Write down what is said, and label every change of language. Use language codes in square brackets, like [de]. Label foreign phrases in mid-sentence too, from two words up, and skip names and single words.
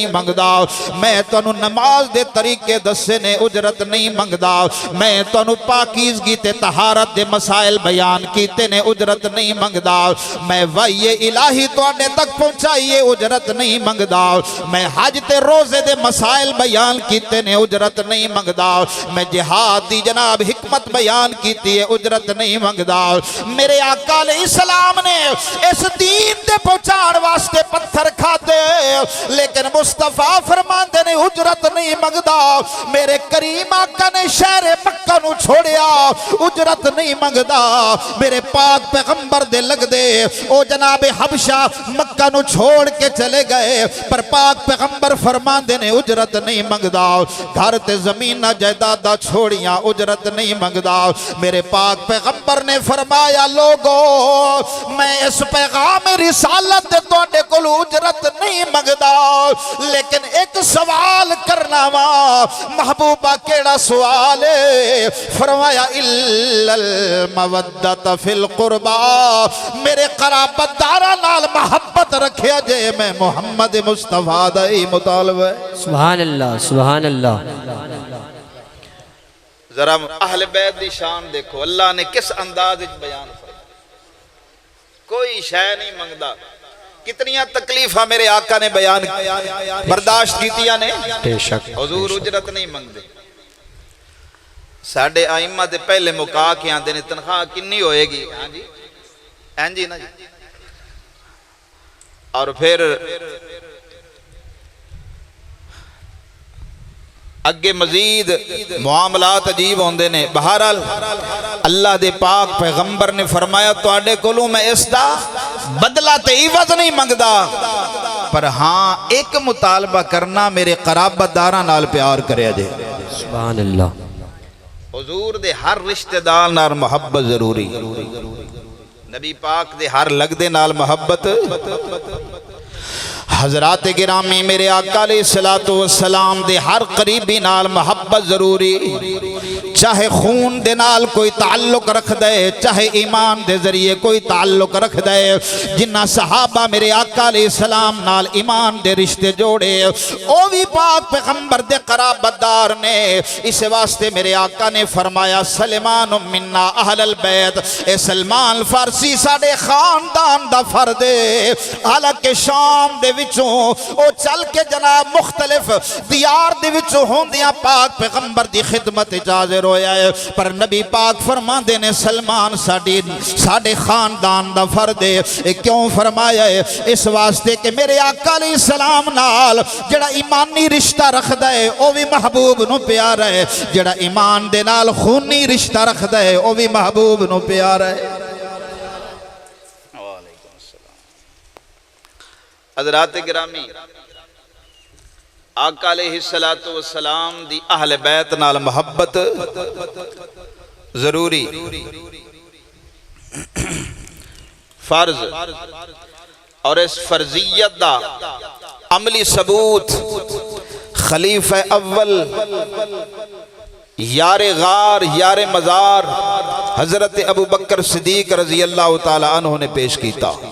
[pa] منگدا، میں تنو نماز دے طریقے دسے نے اجرت نہیں منگدا، میں تنو پاکیزگی تے طہارت دے مسائل بیان کیتے نے اجرت نہیں منگدا، میں وحی الہی تواڈے تک پہنچائیے اجرت نہیں منگدا، میں حج تے روزے دے مسائل بیان کیتے نے اجرت نہیں منگدا، میں جہاد دی جناب حکمت بیان کیتی ہے اجرت نہیں منگدا۔ میرے آقا [ar] علیہ السلام [pa] نے اس دین دے پہنچان واسطے پتھر کھاتے لیکن مصطفیٰ فرماندے نے اجرت نہیں منگدا، میرے کریم آقا نے شہر مکہ نو چھوڑیا اجرت نہیں منگدا، میرے پاک پیغمبر دے لگ دے او جناب حبشہ مکہ نو چھوڑ کے چلے گئے پر پاک پیغمبر فرماندے نے اجرت نہیں منگدا، گھر تے زمین جائیداداں چھوڑیاں اجرت نہیں منگدا، میرے پاک پیغمبر نے فرمایا لوگو میں اس پیغام رسالت دے تواڈے کول اجرت نہیں منگدا لیکن ایک سوال کرنا وا، محبوبہ کیڑا سوال ہے؟ فرمایا [ar] الا المودۃ فی القربى، [pa] میرے قرابت داراں نال محبت رکھیا جے، میں محمد مصطفیٰ دا ہی مطالبہ ہے۔ [ar] سبحان اللہ سبحان اللہ۔ [pa] ذرا اہل بیت دی شان دیکھو، اللہ نے کس انداز وچ بیان فرمایا، کوئی شے نہیں منگدا، کتنیاں تکلیفاں میرے آقا نے بیان برداشت کیتیاں نے، بے شک حضور اجرت نہیں منگدے۔ ساڑھے آئمہ دے پہلے مکا کے آندے نے تنخواہ کنی ہوئے گی، ہاں جی ہاں جی نا جی، اور پھر اگے مزید معاملات عجیب ہوندے نے۔ بہرحال اللہ دے پاک پیغمبر نے فرمایا تواڈے کولوں میں اس دا بدلہ تے عوض نہیں منگدا، پر ہاں ایک مطالبہ کرنا، میرے قرابت داراں نال پیار کریا جے۔ [ar] سبحان اللہ۔ [pa] حضور دے ہر رشتہ دار نال محبت ضروری، نبی پاک دے ہر لگ دے نال محبت۔ حضرات گرامی میرے آقا [ar] علیہ السلام [pa] دے ہر قریبی نال محبت ضروری، چاہے خون دے نال کوئی تعلق رکھ دے، چاہے ایمان دے ذریعے کوئی تعلق رکھ دے، جنہ صحابہ میرے آقا [ar] علیہ السلام [pa] نال ایمان دے رشتے جوڑے او بھی پاک پیغمبر دے قرابت دار نے۔ اس واسطے میرے آقا نے فرمایا [ar] سلمان منا اہل البیت، [pa] اے سلمان فارسی ساڑے خاندان دا فرد ہے، حالانکہ شام دے وچوں او چل کے جناب مختلف دیار دے وچوں ہوندیاں پاک پیغمبر دی خدمت حاضر ہویا ہے، پر نبی پاک فرماندے نے سلمان ساڑے خاندان دا فرد ہے۔ کیوں فرمایا ہے؟ اس واسطے کہ میرے آقا [ar] علیہ السلام [pa] نال جڑا ایمانی رشتہ رکھدا ہے او بھی محبوب نو پیارا ہے، جڑا ایمان دے نال خونی رشتہ رکھدا ہے او بھی محبوب نو پیارا ہے۔ حضرات گرامی آقا [ar] علیہ السلام [pa] دی اہل بیت نال محبت ضروری، فرض، اور اس فرضیت دا عملی ثبوت خلیفہ اول یار غار یار مزار حضرت ابو بکر صدیق [ar] رضی اللہ تعالی عنہ [pa] نے پیش کیتا۔